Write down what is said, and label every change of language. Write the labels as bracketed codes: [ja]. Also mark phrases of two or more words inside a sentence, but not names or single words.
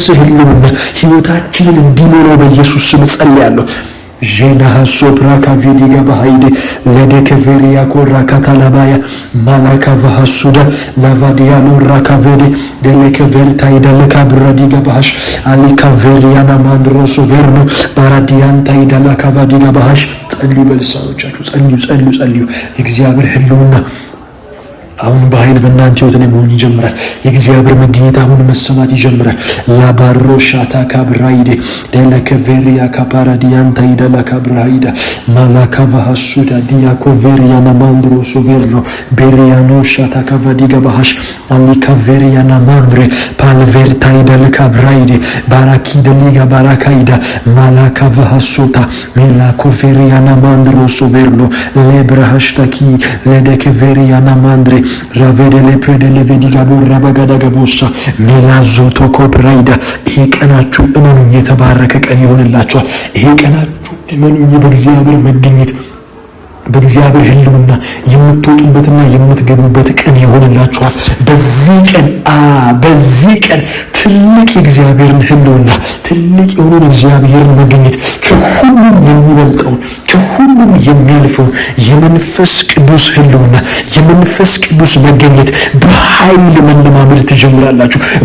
[am] ህልውና ህይወታችንን እንዲሞላው በኢየሱስ ስም ጸልያለሁ። ጄና ሶፕራካ ቪዲጋ ባሃይደ ለደከቨሪያ ኮራ ካታላባያ ማላካ ቫሃሱዳ ላቫዲያኖ ራካቬደ ደለከቨርታ ይደለካ ብራዲጋ ባሃሽ አሊካቨሪያና ማንድሮ ሶቨርኖ ባራዲያንታ ይደለካ ቫዲጋ ባሃሽ ጸልዩ። በልሳኖቻችሁ ጸልዩ። የእግዚአብሔር ህልውና አሁን በኃይል በእናንተ ህይወት ላይ መሆን ይጀምራል። የእግዚአብሔር መገኘት አሁን መሰማት ይጀምራል። ላባሮ ሻታ ካብራይደ ደለከቨሪያ ካፓራዲያንታ ይደላ ካብራይዳ ማላካ ቫሃሱዳ ዲያኮቨሪያ ናማንድሮ ሶቬርኖ ቤሪያኖ ሻታ ካቫዲጋ ባሃሽ አሊካቨሪያ ናማንድሬ ፓልቨርታ ይደላ ካብራይደ ባራኪ ደሊጋ ባራካይዳ ማላካ ቫሃሱታ ሜላኮቨሪያ ናማንድሮ ሶቬርኖ ለብራሃሽታኪ ለደከቨሪያ ናማንድሬ ራቬደለ ፕሬደለ ቬዲጋ ቦራ ባጋዳ ገቦሳ ሜላዞቶ ኮብራይዳ። ይሄ ቀናችሁ እመኑኝ የተባረከ ቀን ይሆንላችኋል። ይሄ ቀናችሁ እመኑኝ በእግዚአብሔር መገኘት በእግዚአብሔር ሕልውና የምትወጡበትና የምትገቡበት ቀን ይሆንላችኋል። በዚህ ቀን ትልቅ የእግዚአብሔርን ሕልውና ትልቅ የሆነውን እግዚአብሔርን መገኘት ከሁሉም የሚበልጠውን ከሁሉም የሚያልፈውን የመንፈስ ቅዱስ ሕልውና የመንፈስ ቅዱስ መገኘት በኃይል መለማመድ ትጀምራላችሁ።